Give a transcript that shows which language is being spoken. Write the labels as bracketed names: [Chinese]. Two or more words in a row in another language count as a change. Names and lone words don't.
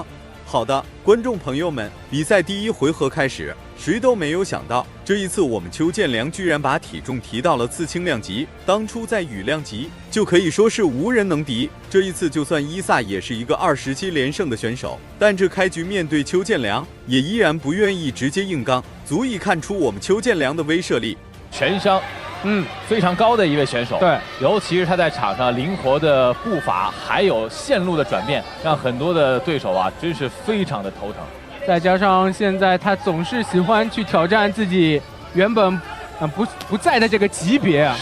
[Chinese] 好的，觀眾朋友們，比賽第1回合開始，誰都沒有想到，這一次我們邱建良居然把體重提到了次輕量級。當初在羽量級就可以說是無人能敵，這一次就算伊薩也是一個27連勝的選手，但這開局面對邱建良也依然不願意直接硬剛，足以看出我們邱建良的威慑力。全商非常高的一位選手，对，尤其是他在场上灵活的步伐，还有线路的转变，让很多的对手啊，真是非常的头疼。再加上现在他总是喜欢去挑战自己原本不在的这个级别啊，